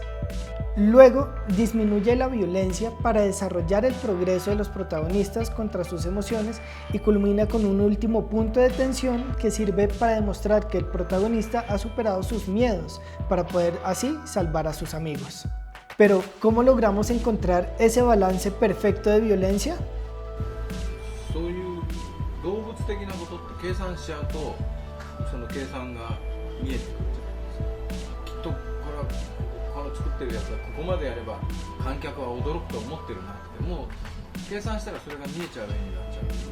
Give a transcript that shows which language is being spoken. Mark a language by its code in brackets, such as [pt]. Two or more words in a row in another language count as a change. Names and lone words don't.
[es] Luego disminuye la violencia para desarrollar el progreso de los protagonistas contra sus emociones y culmina con un último punto de tensión que sirve para demostrar que el protagonista ha superado sus miedos para poder así salvar a sus amigos. Pero, ¿cómo logramos encontrar ese balance perfecto de violencia? [ja] そういう動物的なことって計算しちゃうとその計算が見えてくるじゃないですか。きっとこの作ってるやつはここまでやれば観客は驚くと思ってるなってもう計算したらそれが見えちゃう絵になっちゃう。